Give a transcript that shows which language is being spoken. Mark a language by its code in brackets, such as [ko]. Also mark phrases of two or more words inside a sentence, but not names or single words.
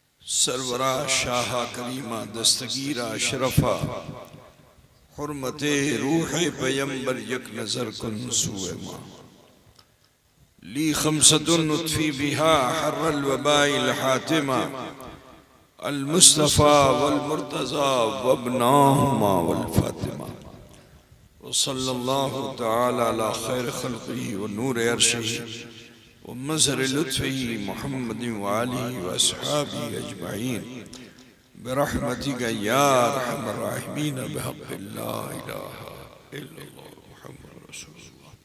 [fa] سرورا شاها کریما دستگیرا شرفا حرمت روح پیغمبر یک نظر کن سوی ما [ar] لي خمسة أطفي بها حر الوباء الحاطمة المصطفى والمرتضى وابناهما والفاطمة وصلى الله تعالى على خير خلقه ونور عرشه ومظهر لطفه محمد وآله وأصحابه أجمعين برحمتك يا أرحم الراحمين بحق لا إله إلا الله محمد رسول الله.